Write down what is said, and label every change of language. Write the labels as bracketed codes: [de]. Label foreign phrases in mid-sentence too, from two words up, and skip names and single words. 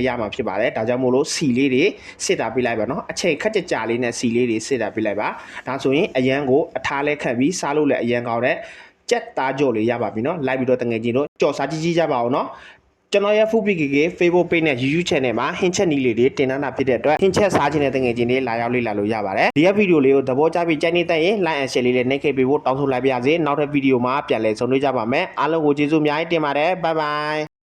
[my] ရမှာဖြစ်ပါတယ်ဒါကြောင့်မို့လို့စီလေးတွေစစ်တာပေးလိုက်ပါနော်အချိန်ခက်ကြလေးနဲ့စီလေးတွေစစ်တာပေးလိုက်ပါဒါဆိုရင်အရန်ကိုအထားလဲခတ်ပြီးစားလို့လည်းအရန်ကောင်းတဲ့ကြက်သားကြော်လေးရပါပြီနော်လိုက်ပြီးတော့တငယ်ချင်းတို့ကြော်စားကြည့်ကြပါဦးနော်ကျွန်တော်ရဲ့ FoodPKK Facebook page နဲ့ YouTube channel မှာဟင်းချက်နည်းလေးတွေတင်ထားတာဖြစ်တဲ့အတွက်ဟင်းချက်စားခြင်းတဲ့တငယ်ချင်းတွေလာရောက်လေ့လာလို့ရပါတယ်ဒီဗီဒီယိုလေးကိုသဘောကျပြီးကြိုက်နေတဲ့ရင် [en] like and share [my] လေးနဲ့နှိပ်ခဲ့ပေးဖို့တောင်းဆိုလိုက်ပါရစေနောက်ထပ်ဗီဒီယိုမှာပြန်လည်ဆုံတွေ့ကြပါမယ်အားလုံးကိုကျေးဇူးအများကြီးတင်ပါတယ် [en] bye bye